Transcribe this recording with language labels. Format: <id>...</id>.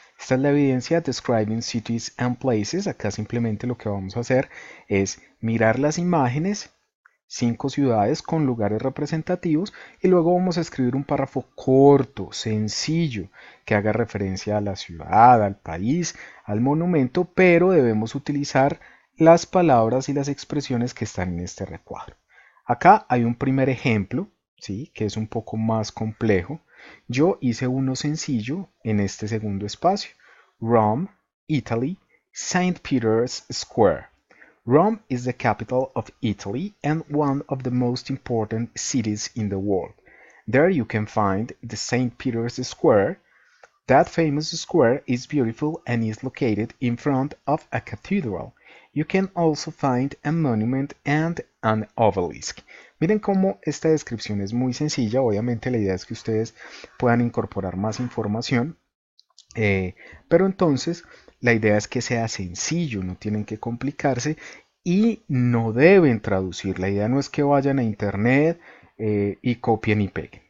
<es>Esta es la evidencia Describing Cities and Places. Acá simplemente lo que vamos a hacer es mirar las imágenes, 5 ciudades con lugares representativos, y luego vamos a escribir un párrafo corto, sencillo, que haga referencia a la ciudad, al país, al monumento, pero debemos utilizar las palabras y las expresiones que están en este recuadro. Acá hay un primer ejemplo, ¿sí?, que es un poco más complejo. Yo hice uno sencillo en este segundo espacio.</es> <en>Rome, Italy, St. Peter's Square. Rome is the capital of Italy and one of the most important cities in the world. There you can find the St. Peter's Square. That famous square is beautiful and is located in front of a cathedral. You can also find a monument and an obelisk.</en> <es>Miren cómo esta descripción es muy sencilla. Obviamente la idea es que ustedes puedan incorporar más información, pero entonces la idea es que sea sencillo, no tienen que complicarse y no deben traducir. La idea no es que vayan a internet y copien y peguen.</es>